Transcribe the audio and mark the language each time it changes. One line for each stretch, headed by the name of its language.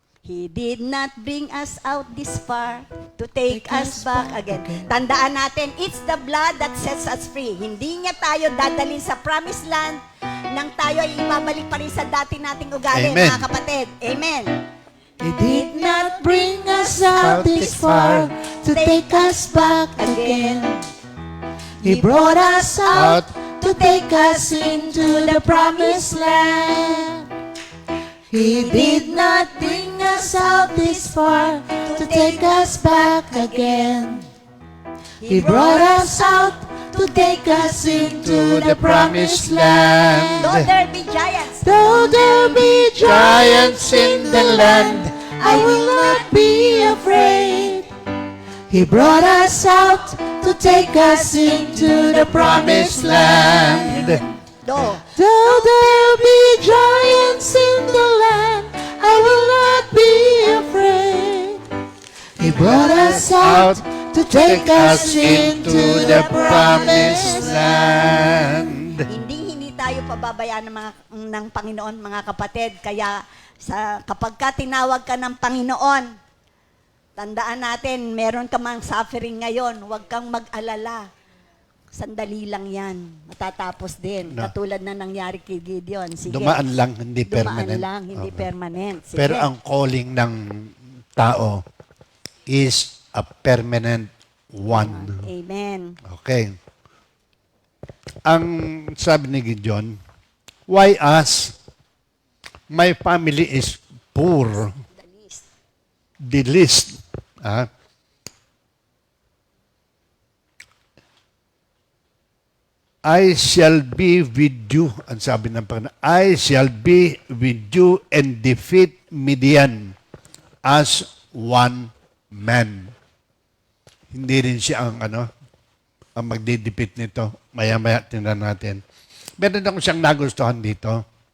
English: He did not bring us out this far to take us back again.
Filipino: Tandaan natin,
English: it's the blood that sets us free.
Filipino: Hindi niya tayo dadalhin sa promised land nang tayo ay ibabalik pa rin sa dati nating ugali, Amen. mga kapatid. Amen.
English: He did not bring us out this far to take us back again. He brought us out to take us into the promised land. He did not bring us out this far to take us back again. He brought us out to take us into the promised land. Though there be giants, Though there be giants in the land, I will not be afraid. He brought us out to take us into the promised land. Do. Though there be giants in the land, I will not be afraid. He brought us out to take us into the promised land.
Filipino: Hindi tayo pababayaan ng Panginoon, mga kapatid. Kaya kapag ka tinawag ka ng Panginoon, tandaan natin, meron ka mang suffering ngayon, huwag kang mag-alala. Sandali lang yan. Matatapos din. No. Katulad na nangyari kay Gideon. Sige. Dumaan lang, hindi permanent. Dumaan lang, hindi Okay. permanent. Sige. Pero ang calling ng tao
English: is a permanent one. Amen.
Filipino: Okay. Ang sabi ni Gideon,
English: why us? My family is poor. The least. I shall be with you.
Filipino: Ang sabi ng Panginoon,
English: I shall be with you and defeat Midian as one man.
Filipino: Hindi rin siya ang magdidipit nito. Maya-maya tingnan natin. Meron akong siyang nagustuhan dito.